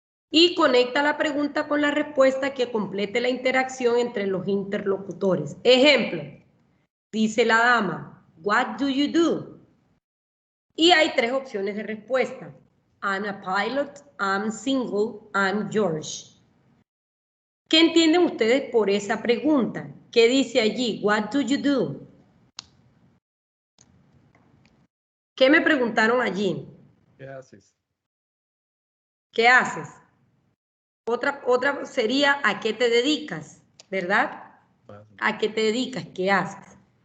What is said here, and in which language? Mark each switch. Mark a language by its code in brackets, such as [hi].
[es] Y conecta la pregunta con la respuesta que complete la interacción entre los interlocutores. Ejemplo, dice la dama, [en] what do you do? [es] Y hay 3 opciones de respuesta. [en] I'm a pilot, I'm single, I'm George. [es] ¿Qué entienden ustedes por esa pregunta? ¿Qué dice allí? [en] What do you do? [es] ¿Qué me preguntaron allí? ¿Qué haces? ¿Qué haces? Otra sería ¿a qué te dedicas? ¿Verdad? ¿A qué te dedicas? ¿Qué haces?